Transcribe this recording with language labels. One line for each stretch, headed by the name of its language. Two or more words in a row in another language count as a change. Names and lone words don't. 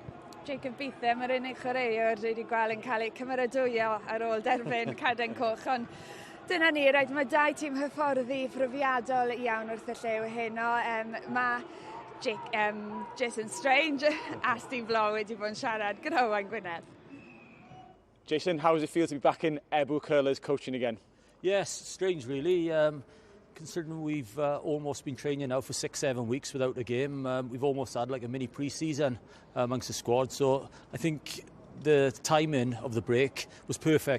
Welsh: Jacob Beetham, yr unig chwaraewr wedi gweld yn cael ei cymeradwyo ar ôl derbyn Caden Coch, ond dyna ni, roedd mae dau tîm hyfforddi profiadol iawn wrth y llew heno. Mae Jason Strange a Steve Law wedi bod yn siarad gyda Owain Gwynedd. Jason,
English: how does it feel to be back in Ebbw Curlers coaching again? Yes, strange really. Considering we've almost been training now for 6-7 weeks without a game, we've almost had like a mini pre-season amongst the squad. So I think the timing of the break was perfect.